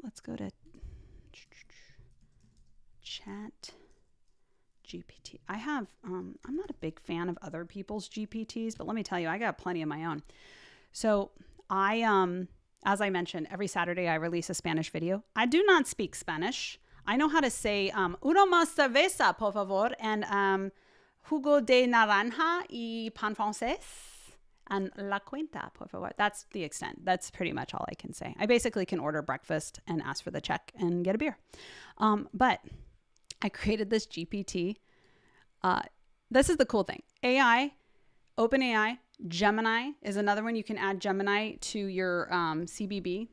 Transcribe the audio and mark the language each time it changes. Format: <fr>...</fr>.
<en>Let's go to Chat GPT. I have, I'm not a big fan of other people's GPTs, but let me tell you, I got plenty of my own. So as I mentioned, every Saturday I release a Spanish video. I do not speak Spanish. I know how to say,</en> <es>una más cerveza, por favor,</es> <en>and</en> <es>jugo de naranja y pan francés,</es> <en>and</en> <es>la cuenta, por favor.</es> <en>That's the extent. That's pretty much all I can say. I basically can order breakfast and ask for the check and get a beer. But I created this GPT. This is the cool thing. AI, OpenAI, Gemini is another one. You can add Gemini to your CBB.</en>